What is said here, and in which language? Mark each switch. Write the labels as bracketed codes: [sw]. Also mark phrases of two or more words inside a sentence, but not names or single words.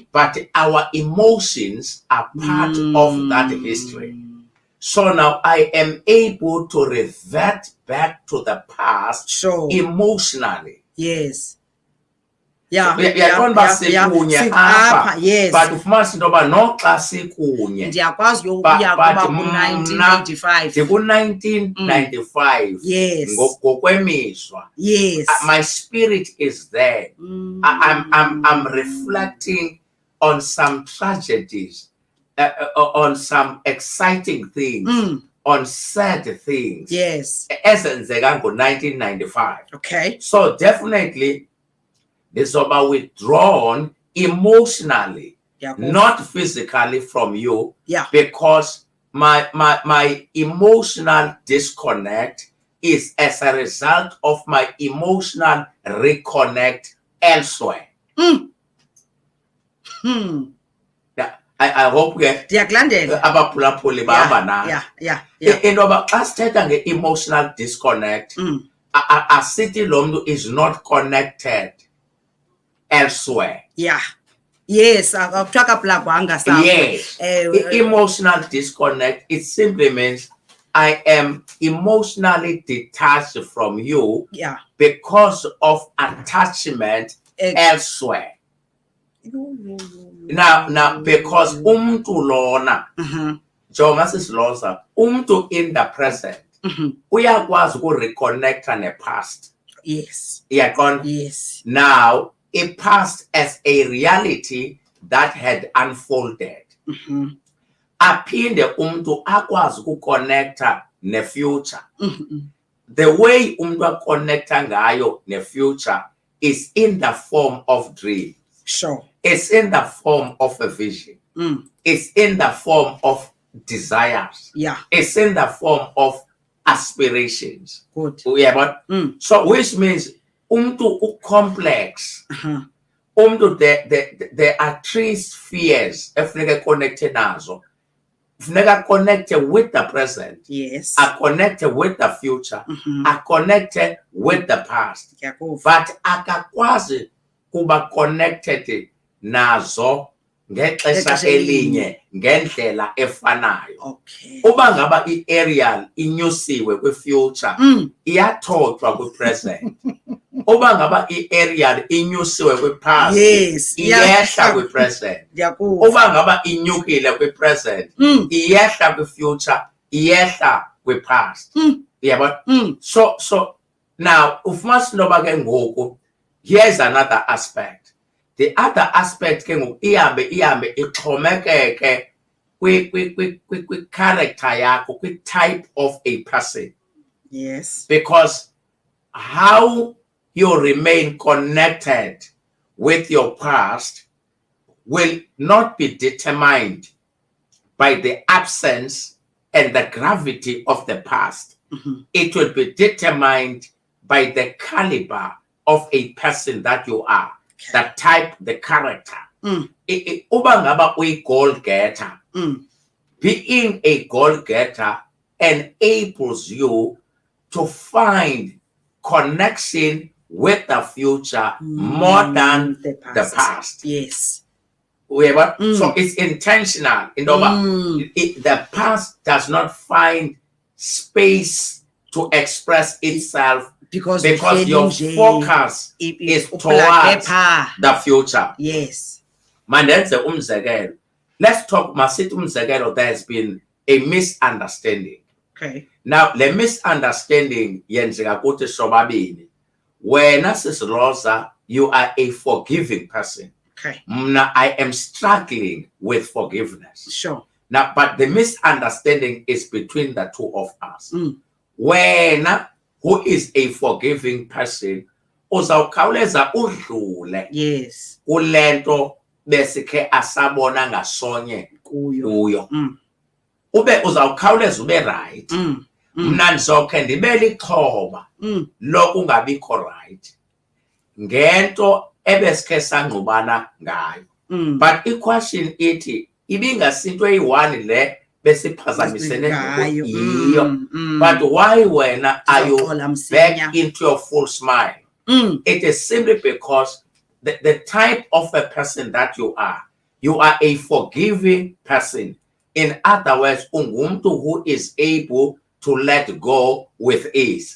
[en] But our emotions are part of that history. So now I am able to revert back to the past emotionally. Yes. Yes. [xh] But ufumana intoba noxa sikunye ndiyakwazi ukuya kuba ku-1995 ndiku-1995 [en] yes [xh] ngokwemizwa [en] yes my spirit is there. I'm reflecting on some tragedies, on some exciting things, on sad things [xh] ezenzeka ngo-1995. [en] Okay. So definitely it's about withdrawn emotionally, not physically from you, because my emotional disconnect is as a result of my emotional reconnect elsewhere. I hope we [xh] abaphulaphuli bahamba nathi. Intoba xa sithetha nge- [en] emotional disconnect, [xh] asithi lo mntu [en] is not connected elsewhere. Yes. Yes. Emotional disconnect, it simply means I am emotionally detached from you because of attachment elsewhere. Now, because [xh] umntu lona, jonga sisiloza, umntu [en] in the present, [xh] uyakwazi ukureconnecta ne-past. [en] Yes. Yes. Now, a past as a reality that had unfolded. [xh] Aphinde umntu akwazi ukuconnecta ne-future. [en] The way [xh] umntu aconnecta ngayo [en] ne-future is in the form of dreams. Sure. It's in the form of a vision. It's in the form of desires. It's in the form of aspirations. Good. So which means umntu complex. There are three spheres efuneka connected nazo. Funeka connected with the present. Yes. Are connected with the future. Are connected with the past. [xh] But akakwazi kuba connected nazo ngexesha elinye ngendlela efanayo. Uba ngaba i-aerial inyusiwe kwi-future iyathothwa kwi-present. Uba ngaba i-aerial inyusiwe kwi-past iyehla kwi-present. Uba ngaba inyukile kwi-present iyehla kwi-future iyehla kwi-past. [en] So now [xh] ufumana intoba ke ngoku [en] here's another aspect. The other aspect [xh] ke ngoku ihambe ixhomekeke kwi-character yakho, [en] kwi-type of a person. Yes. Because how you remain connected with your past will not be determined by the absence and the gravity of the past. It will be determined by the caliber of a person that you are, the type, the character. [xh] Uba ngaba uyi-goal [en] getter, being a goal-getter enables you to find connection with the future more than the past. Yes. So it's intentional. The past does not find space to express itself because your focus is towards the future. Yes. Let's talk, there's been a misunderstanding. Okay. Now, the misunderstanding, [xh] yenzeka kuthi sobabini. [en] Wena Sis Rosa, you are a forgiving person. Okay. Now, I am struggling with forgiveness. Sure. Now, but the misunderstanding is between the two of us. Wena, who is a forgiving person, [xh] uzawukhawuleza udlule. [en] Yes. [xh] Kulento besikhe asabona ngasonye kuyo. Ube uzawukhawuleza ube right. Mna ndizokhe ndibe lixhoba lokungabikho right ngento ebesikhe sangqubana ngayo. But i-question ithi ibingasinto eyi-1 le besiphazamisene ngayo. [en] But why wena are you back into your full smile? It is simply because the type of a person that you are a forgiving person. In other words, ungumntu who is able to let go with ease.